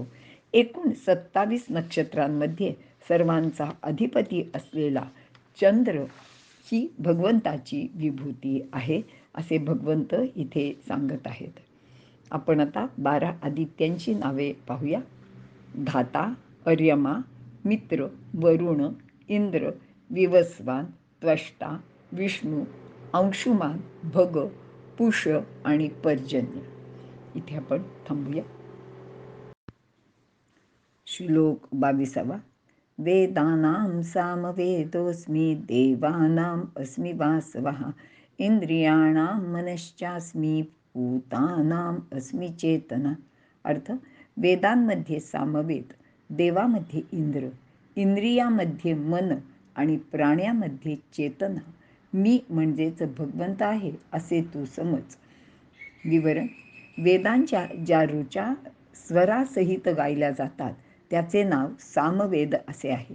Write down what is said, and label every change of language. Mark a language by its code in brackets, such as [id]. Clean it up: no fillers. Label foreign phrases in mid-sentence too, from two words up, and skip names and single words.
[mr] एकूण 27 नक्षत्रांमध्ये सर्वांचा अधिपती असलेला चंद्र ही भगवंताची विभूती आहे असे भगवंत इथे सांगत आहेत. आपण आता 12 आदित्यांची नावे पाहूया. धाता, अर्यमा, मित्र, वरुण, इंद्र, विवस्वान, त्वष्टा, विष्णू, अंशुमान, भग, पुष आणि पर्जन्य. इथे आपण थांबूया. श्लोक 22. [sa] वेदानां सामवेदोऽस्मि देवानाम् अस्मि वासवः इंद्रियाणां मनश्चास्मि भूतानाम् अस्मि चेतना. [mr] अर्थ, वेदांमध्ये सामवेद, देवामध्ये इंद्र, इंद्रियामध्ये मन आणि प्राण्यामध्ये चेतना मी म्हणजेच भगवंत आहे असे तू समज. विवरण: वेदांच्या ज्या ऋचा स्वरासहित गायल्या जातात त्याचे नाव सामवेद असे आहे.